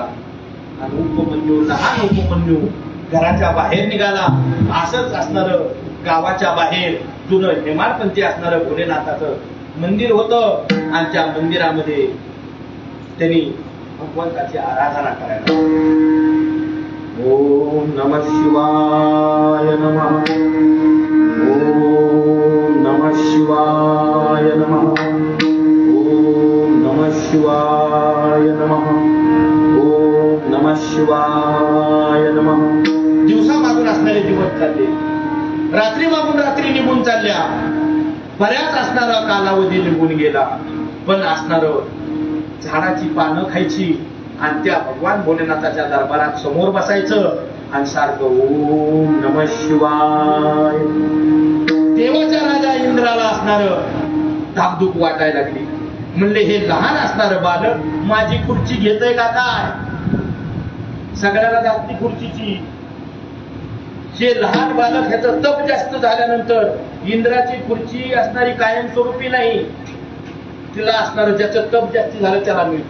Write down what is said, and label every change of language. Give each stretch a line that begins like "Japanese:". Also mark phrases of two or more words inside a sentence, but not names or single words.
Marathi: आणि उपमन्यू लहान उपमन्यू घराच्या बाहेर निघाला. असंच असणार गावाच्या बाहेर जुनं हेमाडपंथी असणारं भोलेनाथाचं मंदिर होतं आणि त्या मंदिरामध्ये त्यांनी भगवंताची आराधना करायला.
Sanskrit: ओम नमः शिवाय नमः, ओम नमः शिवाय नमः, ओम नमः शिवाय नमः, ओम नमः शिवाय नमः.
Marathi: दिवसा मागून असणारे दिवस चालले, रात्री मागून रात्री निघून चालल्या, बऱ्याच असणारा कालावधी निघून गेला. पण असणार झाडाची पानं खायची आणि त्या भगवान भोलेनाथाच्या दरबारात समोर बसायचं आणि सारखं
Sanskrit: ओम नमः शिवाय.
Marathi: देवाच्या राजा इंद्राला असणार धाकधूक वाटायला लागली. म्हणले हे लहान असणार बालक माझी खुर्ची घेतय का काय? सगळ्याला जास्ती खुर्चीची. हे लहान बालक ह्याचं तप जास्त झाल्यानंतर इंद्राची खुर्ची असणारी कायमस्वरूपी नाही, तिला असणार ज्याचं तप जास्त झालं त्याला मिळते.